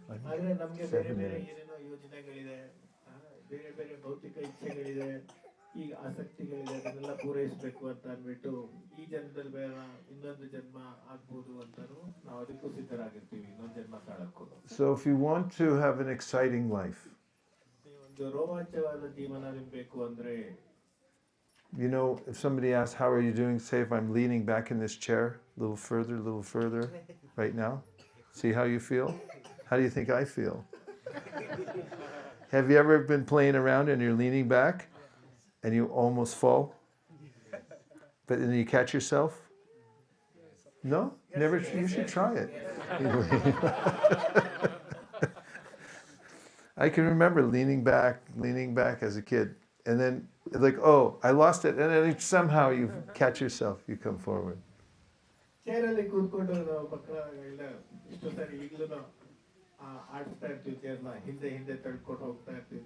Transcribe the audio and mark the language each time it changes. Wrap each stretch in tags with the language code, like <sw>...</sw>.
<kn>ಆದ್ರೆ ನಮ್ಗೆ ಬೇರೆ ಬೇರೆ ಏನೇನೋ ಯೋಜನೆಗಳಿದೆ, ಬೇರೆ ಬೇರೆ ಭೌತಿಕ ಇಚ್ಛೆಗಳಿದೆ, ಈಗ ಆಸಕ್ತಿಗಳಿದೆ, ಅದನ್ನೆಲ್ಲ ಪೂರೈಸಬೇಕು ಅಂತ ಅಂದ್ಬಿಟ್ಟು ಈ ಜನ್ಮದಲ್ಲಿ ಬೇಡ ಇನ್ನೊಂದು ಜನ್ಮ ಆಗ್ಬೋದು ಅಂತಾನು ನಾವು ಅದಕ್ಕೂ ಸಿದ್ಧರಾಗಿರ್ತೀವಿ, ಇನ್ನೊಂದು ಜನ್ಮ ತಾಳಕ್ಕೂ.</kn> <en>So if you want to have an exciting life,</en> <kn>ಒಂದು ರೋಮಾಂಚವಾದ ಜೀವನ ಬೇಕು ಅಂದ್ರೆ,</kn> <en>you know, if somebody asks, how are you doing? Say, if I'm leaning back in this chair, a little further, right now. See how you feel? How do you think I feel? Have you ever been playing around and you're leaning back and you almost fall? But then you catch yourself? No? Never. You should try it. I can remember leaning back as a kid. And then, like, oh, I lost it. And then somehow you catch yourself, you come forward.</en> <kn>ಚೇರಲ್ಲಿ ಕೂತ್ಕೊಂಡು ನಾವು ಪಕ್ಕದ ಇಷ್ಟು ಸರಿ ಈಗಲೂ ಆಡ್ತಾ ಇರ್ತೀವಿ, ಚೇರ್ನ ಹಿಂದೆ ಹಿಂದೆ ತಳ್ಕೊಂಡು ಹೋಗ್ತಾ ಇರ್ತೀವಿ.</kn>